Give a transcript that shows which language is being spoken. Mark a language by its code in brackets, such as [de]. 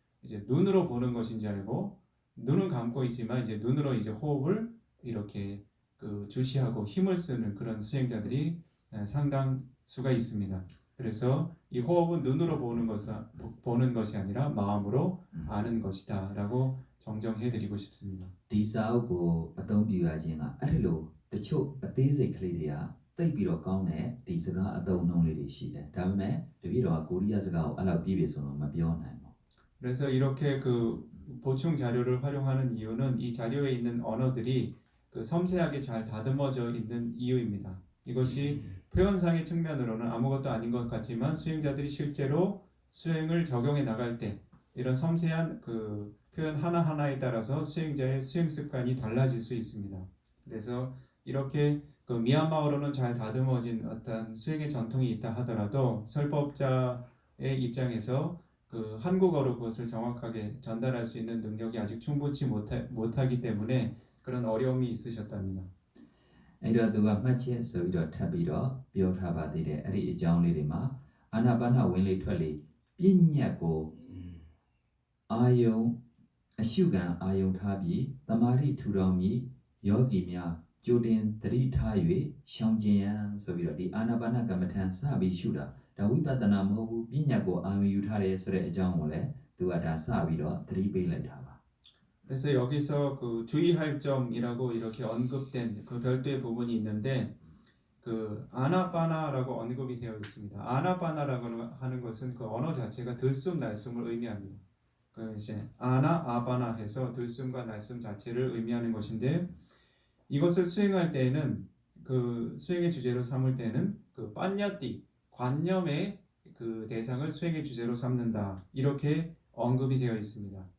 [ko] 이제 눈으로 보는 것인 줄 알고 눈은 감고 있지만 이제 눈으로 이제 호흡을 이렇게 그 주시하고 힘을 쓰는 그런 수행자들이 상당수가 있습니다. 그래서 이 호흡은 눈으로 보는 것이 아니라 마음으로 아는 것이다라고 정정해드리고 싶습니다. [my] ဒီစာအုပ်ကိုအသုံးပြုရခြင်းကအဲ့ဒီလိုတချို့အသေးစိတ်ကလေးတွေကတိတ်ပြီးတော့ကောင်းတဲ့ဒီစကားအသုံးအနှုန်းလေးတွေရှိတယ်ဒါပေမဲ့တပည့်တော်ကကိုရီးယားစကားကိုအဲ့လောက်ပြည့်ပြည့်စုံစုံမပြောနိုင်ဘူး [ko] 그래서 이렇게 그 보충 자료를 활용하는 이유는 이 자료에 있는 언어들이 그 섬세하게 잘 다듬어져 있는 이유입니다. 이것이 표현상의 측면으로는 아무것도 아닌 것 같지만 수행자들이 실제로 수행을 적용해 나갈 때 이런 섬세한 그 표현 하나하나에 따라서 수행자의 수행 습관이 달라질 수 있습니다. 그래서 이렇게 그 미얀마어로는 잘 다듬어진 어떤 수행의 전통이 있다 하더라도 설법자의 입장에서 그 한국어로 그것을 정확하게 전달할 수 있는 능력이 아직 충분치 못하기 때문에 그런 어려움이 있으셨답니다. [my] အဲ့တော့သူကမှတ်ချက်ဆိုပြီးတော့ထပ်ပြီးတော့ပြောထားပါသေးတယ်အဲ့ဒီအကြောင်းလေးတွေမှာအာနာပါနဝင်လေထွက်လေပြဉ္ညတ်ကိုအာယုံအရှုခံအာယုံထားပြီးတမာတိထူထောင်ပြီးယောဂီများကြိုတင်သတိထား၍ရှောင်ကျင်ရန်ဆိုပြီးတော့ဒီအာနာပါနကမ္မထံစပြီးရှုတာဒါဝိပဿနာမဟုတ်ဘူးပြဉ္ညတ်ကိုအာယုံယူထားတယ်ဆိုတဲ့အကြောင်းကိုလည်းသူကဒါစပြီးတော့သတိပေးလိုက်တာပါ [ko] 그래서 여기서 그 주의할 점이라고 이렇게 언급된 그 별도의 부분이 있는데 그 아나파나라고 언급이 되어 있습니다. 아나파나라고 하는 것은 그 언어 자체가 들숨 날숨을 의미합니다. 그 이제 아나아파나 해서 들숨과 날숨 자체를 의미하는 것인데 이것을 수행할 때에는 그 수행의 주제로 삼을 때는 그 빠냐띠 관념의 그 대상을 수행의 주제로 삼는다 이렇게 언급이 되어 있습니다.